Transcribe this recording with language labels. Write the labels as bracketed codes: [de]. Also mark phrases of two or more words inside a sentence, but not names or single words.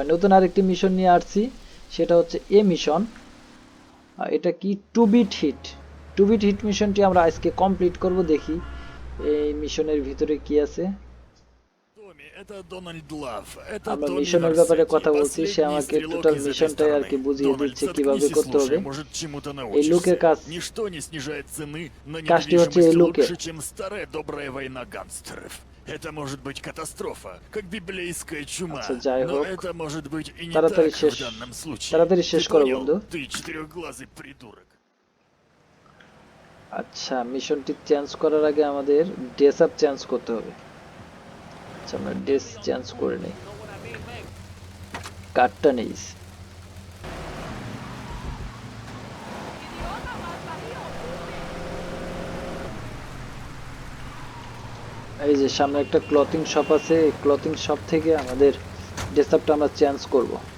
[bn] নতুন আরেকটি মিশন নিয়ে আসছি, সেটা হচ্ছে এ মিশন। এটা কি টু বিট হিট মিশনটি আমরা আজকে কমপ্লিট করব। দেখি এই মিশনের ভিতরে কি আছে। [ru] Томми, это Дональд Лав. Это [bn] আমরা [ru] Томми [bn] মিশনের ব্যাপারে [ru] Версетти, [bn] কথা বলছি, সে [ru] последний [bn] আমাকে [ru] стрелок [bn] টোটাল [ru] из этой [bn] মিশনটাই আর [ru] стороны. [bn] কি বুঝিয়ে [ru] Дональд, [bn] দিচ্ছে কিভাবে [ru] заткнись и [bn] করতে হবে। [ru] слушай, может, чему-то [bn] এই [ru] научишься. [bn] লুকের কাজ [ru] Ничто не снижает цены на [bn] কাজটি হচ্ছে এই [ru] недвижимость [bn] লুকের। [ru] лучше, чем старая добрая война гангстеров. Это может быть катастрофа, как библейская чума. [bn] আচ্ছা যাই [ru] Но [bn] হোক, [ru] это может быть и не [bn] তাড়াতাড়ি [ru] так [bn] শেষ [ru] в данном случае. [bn] তাড়াতাড়ি [ru] Ты [bn] শেষ করো [ru] понял? [bn] বন্ধু। [ru] Ты четырехглазый придурок. [bn] আচ্ছা, মিশনটি চেঞ্জ করার আগে আমাদের [en] dress up change [bn] করতে হবে। আচ্ছা, আমরা [en] dress change [bn] করে নিই। কার্ডটা নেই। এই যে সামনে একটা [en] clothing shop [bn] আছে, এই [en] clothing shop [bn] থেকে আমাদের [en] dress upটা [bn] আমরা চেঞ্জ করব।